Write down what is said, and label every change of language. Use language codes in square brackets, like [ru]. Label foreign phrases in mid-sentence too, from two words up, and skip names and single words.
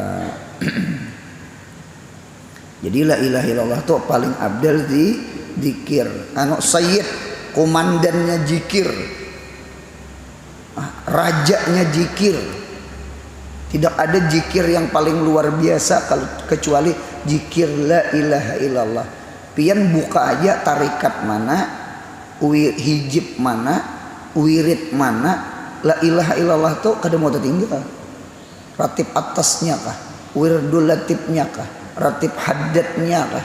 [id] Jadi [ar] لا إله إلا الله [id] itu paling abdal di zikir. Sayyid komandannya zikir. Rajanya zikir. Tidak ada zikir yang paling luar biasa kalau kecuali zikir [ar] لا إله إلا الله. [bjn] Pian buka aja tarikat mana, hijib mana, wirid mana, [ar] لا إله إلا الله [bjn] tuh kada mau tertinggal. Ratib atasnya kah, wirdul latifnya kah, ratib haddatnya kah?